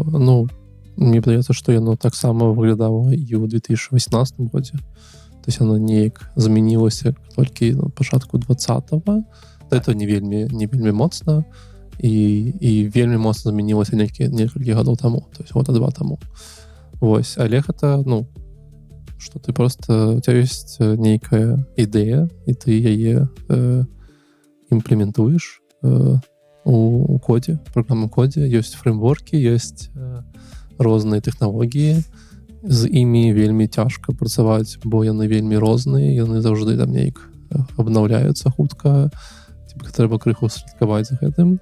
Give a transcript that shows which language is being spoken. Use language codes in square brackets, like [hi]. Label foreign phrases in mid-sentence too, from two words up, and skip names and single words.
[be] Мне падаецца, што яно таксама выглядала і ў 2018 годзе. [ru] То есть [be] яно неяк змянілася толькі на пачатку 20-го. Это не вельмі моцна і вельмі моцна змянілася некалькі гадоў таму, [ru] то есть [be] года 2 таму. Вось, але гэта, что ты просто [ru] у тебя [be] ёсць нейкая ідэя і ты яе імплементуеш у кодзе, праграмным кодзе, ёсць фреймворкі, ёсць розныя тэхналогіі, з імі вельмі цяжка працаваць, бо яны вельмі розныя, яны заўжды там неяк абнаўляюцца хутка, трэба крыху слідкаваць за гэтым.